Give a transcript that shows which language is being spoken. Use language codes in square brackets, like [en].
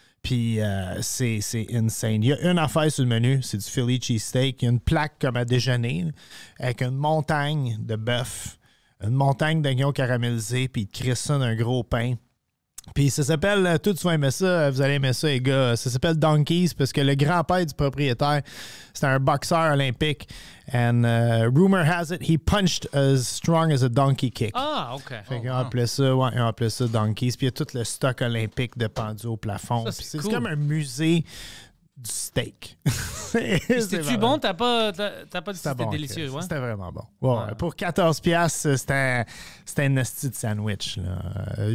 [fr] Puis c'est insane. Il y a une affaire sur le menu, c'est du Philly cheesesteak. Il y a une plaque comme à déjeuner avec une montagne de bœuf, une montagne d'oignons caramélisés, puis ils te crissent ça d'un gros pain. Puis ça s'appelle, tous vous aimez ça, vous allez aimer ça les gars, ça s'appelle Donkey's parce que le grand-père du propriétaire, c'était un boxeur olympique. [en] And rumor has it, he punched as strong as a donkey kick. Ah, OK. [fr] Fait qu'on appelait ça, ils ont appelé ça Donkey's. Puis il y a tout le stock olympique de pendu au plafond. Ça, c'est cool. comme un musée du steak. C'était-tu bon? T'as pas dit que c'était bon, délicieux, ouais? C'était vraiment bon. Ouais. Pour 14$, c'était un esti de sandwich. Là.